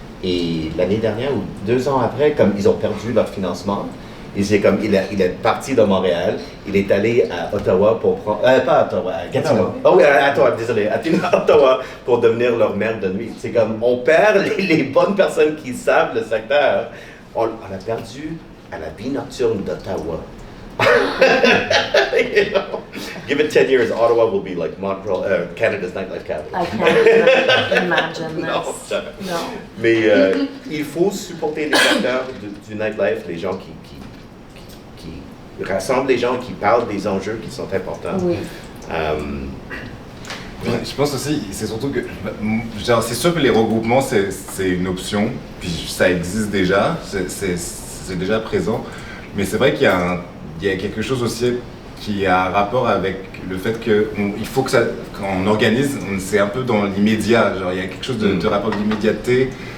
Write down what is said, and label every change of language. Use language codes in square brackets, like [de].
[fr] Et l'année dernière ou 2 ans après, comme ils ont perdu leur financement, il est parti de Montréal, il est allé à Ottawa pour prendre... pas à Ottawa, à Gatineau. Oh oui, à Ottawa, désolé, à Ottawa pour devenir leur maire de nuit. C'est comme, on perd les bonnes personnes qui savent le secteur. On a perdu à la vie nocturne d'Ottawa. [en] You know, give it 10 years, Ottawa will be like Montreal, Canada's nightlife capital. I can't imagine [fr] Non, [en] this. [fr] jamais. Non. Mais il faut supporter les acteurs du nightlife, les gens qui rassemblent les gens, qui parlent des enjeux qui sont importants. Oui. Je pense aussi, c'est surtout que, genre, c'est sûr que les regroupements, c'est une option, puis ça existe déjà, c'est déjà présent, mais c'est vrai qu'il y a quelque chose aussi qui a un rapport avec le fait qu'il faut que ça, quand on organise, c'est un peu dans l'immédiat, genre il y a quelque chose de rapport de l'immédiateté,